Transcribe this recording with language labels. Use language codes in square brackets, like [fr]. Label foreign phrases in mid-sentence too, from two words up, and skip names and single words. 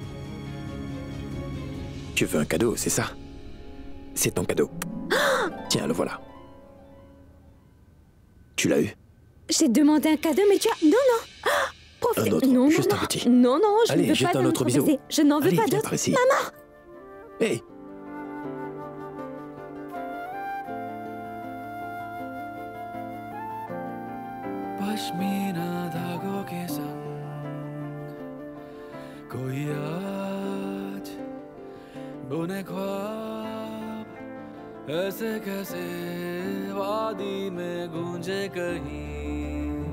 [fr] Tu veux un cadeau, c'est ça? C'est ton cadeau. Tiens, le voilà. Tu l'as eu? J'ai demandé un cadeau, mais tu as... Non, non. Profite. Un autre, non, juste non, un petit. Non, non, je Allez, ne veux jette pas un d'un autre bisou. baiser. Je n'en veux Allez, pas viens d'autre. par ici. Maman! Hey! [hi] पश्मीना धागों के संग कोई आज बुने ख्वाब ऐसे कैसे वादी में गूंजे कहीं